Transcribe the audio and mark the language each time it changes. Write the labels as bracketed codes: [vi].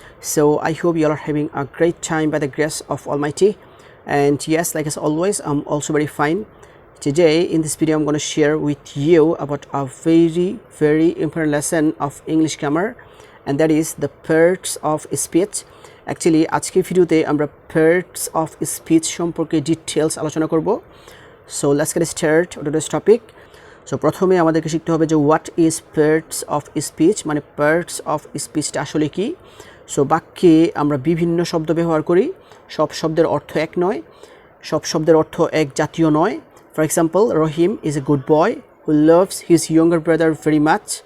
[en] So I hope you all are having a great time by the grace of Almighty. And yes, like as always, I'm also very fine. Today in this video I'm going to share with you about a very important lesson of English grammar, and that is the parts of speech. [bn] Actually আজকে ভিডিওতে আমরা parts of speech সম্পর্কে details আলোচনা করব. [en] So let's get started with this topic. [bn] So প্রথমে আমাদেরকে শিখতে হবে যে [en] what is parts of speech, [bn] মানে পার্টস অফ স্পিচটা আসলে কি। সো বাক্যে আমরা বিভিন্ন শব্দ ব্যবহার করি, সব শব্দের অর্থ এক নয়, সব শব্দের অর্থ এক জাতীয় নয়। [en] For example, Rahim is a good boy who loves his younger brother very much.